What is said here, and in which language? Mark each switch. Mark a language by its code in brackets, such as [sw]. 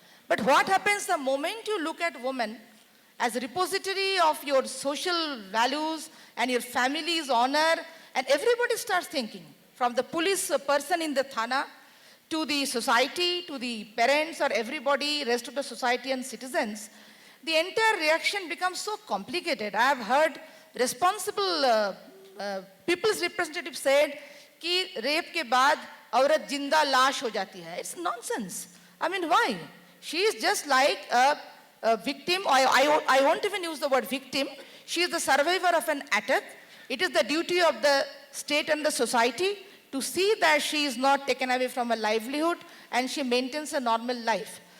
[en] But what happens the moment you look at woman as a repository of your social values and your family's honor, and everybody starts thinking, from the police person in the thana, to the society, to the parents or everybody, rest of the society and citizens, the entire reaction becomes so complicated. I have heard responsible people's representatives said [hi] कि rape के बाद औरत जिंदा लाश हो जाती है. [en] It's nonsense. I mean, why? She is just like a victim. I won't even use the word victim. She is the survivor of an attack. It is the duty of the state and the society to see that she is not taken away from her livelihood and she maintains a normal life.